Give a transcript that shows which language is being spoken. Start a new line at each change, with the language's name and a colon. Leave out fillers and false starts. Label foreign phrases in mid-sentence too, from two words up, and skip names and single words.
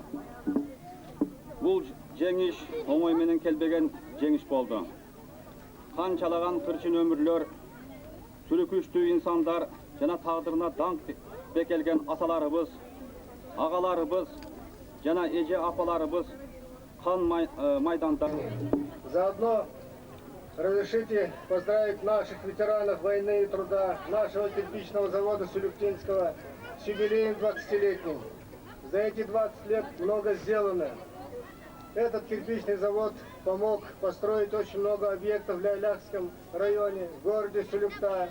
Kyrgyz: Бул жеңиш оңой менен келбеген жеңиш болду. Канчалаган кырчын өмүрлөр, сүрүкүчтүү инсандар жана тагдырына даңк бекелген аталарыбыз, агаларыбыз жана эже апаларыбыз қан майданда.
Russian: Заодно разрешите поздравить наших ветеранов войны и труда нашего кирпичного завода Сулюктинского с юбилеем 20-летним. За эти 20 лет много сделано. Этот кирпичный завод помог построить очень много объектов в Ляйлакском районе, в городе Сулюкта.